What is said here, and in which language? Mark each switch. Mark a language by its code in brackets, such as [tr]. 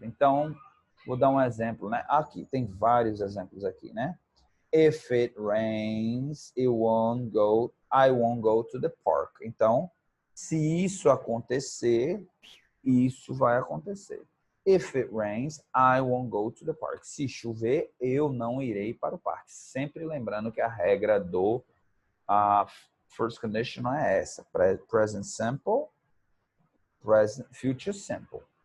[pt] Então, vou dar um exemplo, né? Aqui, tem vários exemplos aqui, né? [en] If it rains, I won't go to the park. [pt] Então, se isso acontecer, isso vai acontecer. [en] If it rains, I won't go to the park. [pt] Se chover, eu não irei para o parque. Sempre lembrando que a regra do first conditional é essa. [en] Present simple, future simple.